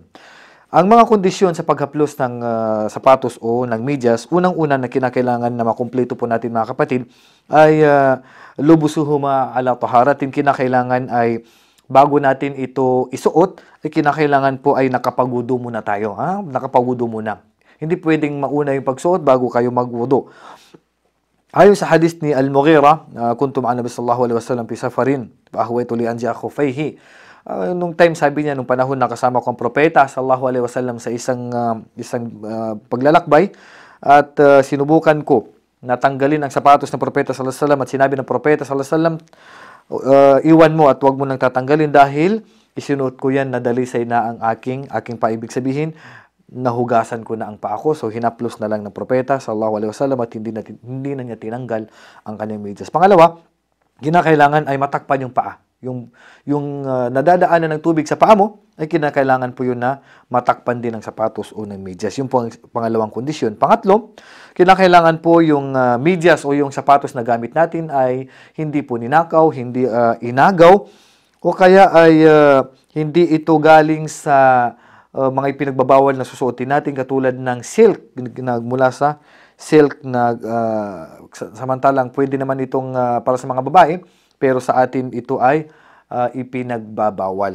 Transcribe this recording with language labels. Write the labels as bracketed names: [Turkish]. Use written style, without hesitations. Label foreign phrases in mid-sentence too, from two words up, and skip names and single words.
[Filipino] Ang mga kondisyon sa paghaplos ng sapatos o ng medyas, unang-una na kinakailangan na makumpleto po natin mga kapatid, ay [Arabic] لبستهما على طهارة. [Filipino] Kinakailangan ay bago natin ito isuot, ay kinakailangan po ay nakapagwudu muna tayo. Nakapagwudu muna. Hindi pwedeng mauna yung pagsuot bago kayo magwudu. Ayon sa hadith ni Al-Mughira, [Arabic] كنت مع النبي صلى الله عليه وسلم في سفر فأهويت لأنزع خفيه. [Filipino] Nung time, sabi niya, nung panahon nakasama ko ang Propeta [Arabic] صلى الله عليه وسلم [Filipino] sa isang paglalakbay at sinubukan ko na tanggalin ang sapatos ng Propeta [Arabic] صلى الله عليه وسلم [Filipino] at sinabi ng Propeta [Arabic] صلى الله عليه وسلم, [Filipino] iwan mo at huwag mo nang tatanggalin dahil isinuot ko yan na dalisay na ang aking paibig sabihin, nahugasan ko na ang paa ko. So hinaplos na lang ng Propeta [Arabic] صلى الله عليه وسلم [Filipino] at hindi na niya tinanggal ang kanyang medyas. Pangalawa, kinakailangan ay matakpan yung paa. Yung nadadaanan ng tubig sa paa mo, ay kinakailangan po yun na matakpan din ng sapatos o ng medyas. Yun po ang pangalawang kondisyon. Pangatlo, kinakailangan po yung medyas o yung sapatos na gamit natin ay hindi po ninakaw, hindi inagaw, o kaya ay hindi ito galing sa mga ipinagbabawal na susuotin natin katulad ng silk na mula sa silk na samantalang pwede naman itong para sa mga babae, pero sa atin ito ay ipinagbabawal.